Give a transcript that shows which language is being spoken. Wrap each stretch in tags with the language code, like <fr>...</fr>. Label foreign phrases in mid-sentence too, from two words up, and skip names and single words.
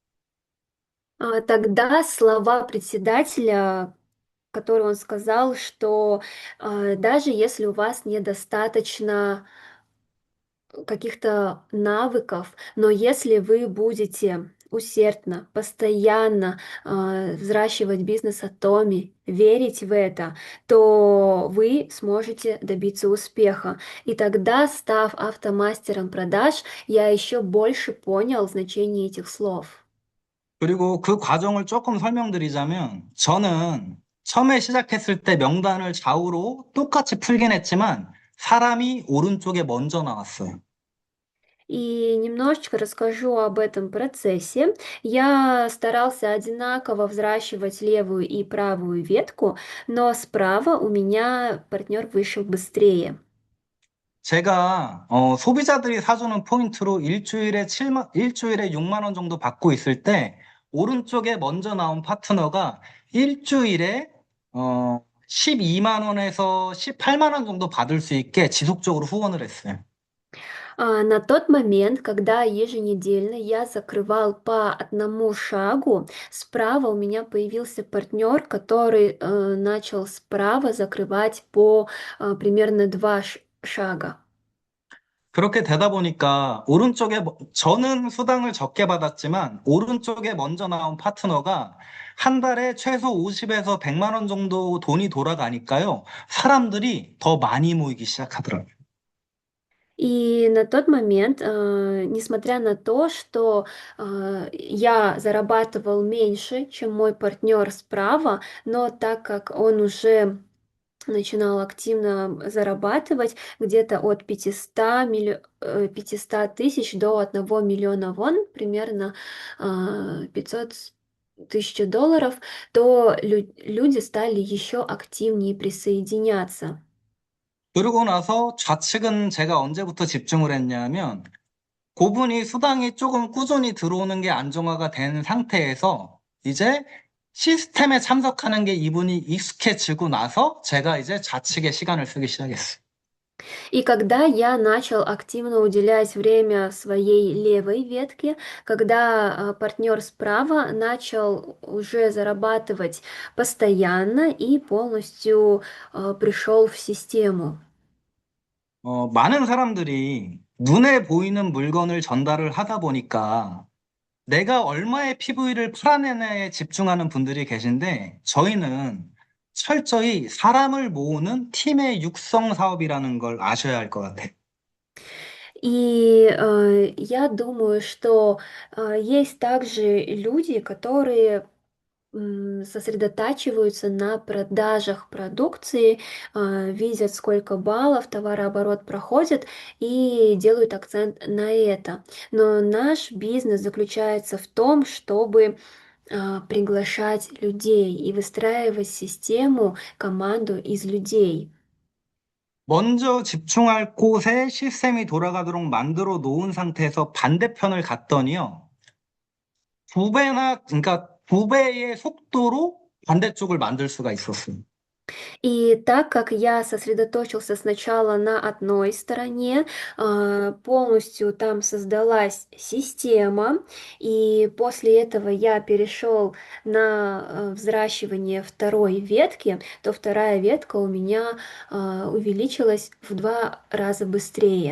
<ru>Тогда слова председателя, которые он сказал, что даже если у вас недостаточно каких-то навыков, но если вы будете усердно, постоянно взращивать бизнес Atomi, верить в это, то вы сможете добиться успеха. И тогда, став автомастером продаж, я еще больше понял значение этих слов.</ru> <ko>그리고 그 과정을 조금 설명드리자면 저는 처음에 시작했을 때 명단을 좌우로 똑같이 풀긴 했지만 사람이 오른쪽에 먼저 나왔어요.</ko> <ru>И немножечко расскажу об этом процессе. Я старался одинаково взращивать левую и правую ветку, но справа у меня партнер вышел быстрее.</ru> <ko>제가 소비자들이 사주는 포인트로 일주일에 6만 원 정도 받고 있을 때 오른쪽에 먼저 나온 파트너가 일주일에 12만 원에서 18만 원 정도 받을 수 있게 지속적으로 후원을 했어요.</ko> <ru>На тот момент, когда еженедельно я закрывал по одному шагу, справа у меня появился партнер, который начал справа закрывать по примерно два шага.</ru> <ko>그렇게 되다 보니까 저는 수당을 적게 받았지만 오른쪽에 먼저 나온 파트너가 한 달에 최소 50에서 100만 원 정도 돈이 돌아가니까요. 사람들이 더 많이 모이기 시작하더라고요.</ko> <ru>И на тот момент, несмотря на то, что я зарабатывал меньше, чем мой партнер справа, но так как он уже начинал активно зарабатывать где-то от 500 тысяч до 1 миллиона вон, примерно 500 тысяч долларов, то люди стали еще активнее присоединяться.</ru> <ko>그러고 나서 좌측은 제가 언제부터 집중을 했냐면 고분이 수당이 조금 꾸준히 들어오는 게 안정화가 된 상태에서 이제 시스템에 참석하는 게 이분이 익숙해지고 나서 제가 이제 좌측에 시간을 쓰기 시작했어요.</ko> <ru>И когда я начал активно уделять время своей левой ветке, когда партнер справа начал уже зарабатывать постоянно и полностью пришел в систему.</ru> <ko>많은 사람들이 눈에 보이는 물건을 전달을 하다 보니까 내가 얼마의 PV를 팔아내냐에 집중하는 분들이 계신데 저희는 철저히 사람을 모으는 팀의 육성 사업이라는 걸 아셔야 할 것 같아요.</ko> <ru>И я думаю, что есть также люди, которые сосредотачиваются на продажах продукции, видят, сколько баллов товарооборот проходит и делают акцент на это. Но наш бизнес заключается в том, чтобы приглашать людей и выстраивать систему, команду из людей.</ru> <ko>먼저 집중할 곳에 시스템이 돌아가도록 만들어 놓은 상태에서 반대편을 갔더니요. 그러니까 두 배의 속도로 반대쪽을 만들 수가 있었어요.</ko> <ru>И так как я сосредоточился сначала на одной стороне, полностью там создалась система, и после этого я перешел на взращивание второй ветки, то вторая ветка у меня увеличилась в 2 раза быстрее.</ru>